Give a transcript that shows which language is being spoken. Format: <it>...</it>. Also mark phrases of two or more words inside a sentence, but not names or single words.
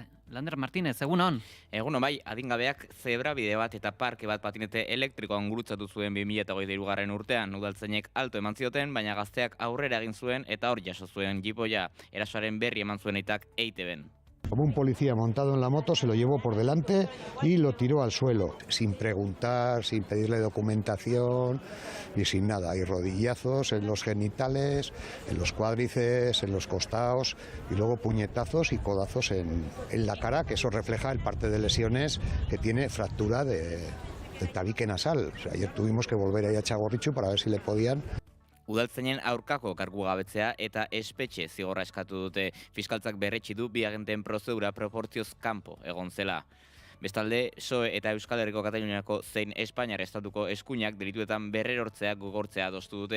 <eu>Lander Martínez, egunon. Egunon bai, adingabeak zebra bide bat eta parke bat patinete elektrikoan gurutzatu zuen 2023 urtean. Udaltzainek alto eman zioten, baina gazteak aurrera egin zuen eta hor jaso zuen jipoia. Erasoaren berri eman zuen eitak EITB-en.</eu> <es>Como un policía montado en la moto se lo llevó por delante y lo tiró al suelo, sin preguntar, sin pedirle documentación y sin nada. Hay rodillazos en los genitales, en los cuádriceps, en los costados y luego puñetazos y codazos en la cara, que eso refleja el parte de lesiones que tiene fractura del tabique nasal. O sea, ayer tuvimos que volver ahí a Txagorritxu para ver si le podían...</es> <eu>Udaltzainen aurkako kargugabetzea eta espetxe zigorra eskatu dute. Fiskaltzak berretsi du bi agenten prozedura proportzioz kanpo egon zela. Bestalde, PSOE eta Euskal Herriko Kataluniako zein Espainiar estatuko eskuinak delituetan berrerortzea gogortzea adostu dute.</eu>